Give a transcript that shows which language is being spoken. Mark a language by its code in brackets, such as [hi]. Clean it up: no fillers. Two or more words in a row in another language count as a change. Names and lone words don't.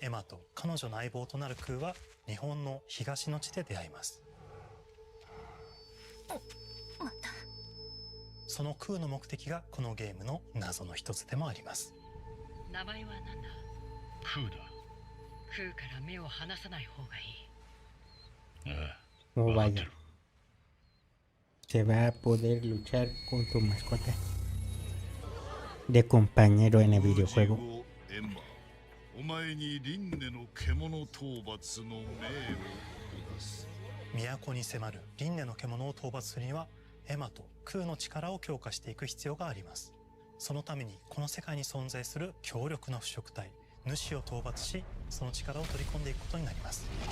[ja] エマと彼女の相棒となるクーは日本の東の地で出会います。そのクーの目的がこのゲームの謎の一つでもあります。名前は何だ？クーだ。クーから目を離さない方がいい。ああ、 [es] Oh, vaya. Se va a poder luchar con tu mascota de compañero en el videojuego. [ja] お前に輪廻の獣討伐の命を下す。都に迫る輪廻の獣を討伐するにはエマとクーの力を強化していく必要があります。そのためにこの世界に存在する強力な腐食体主を討伐し、その力を取り込んでいくことになります。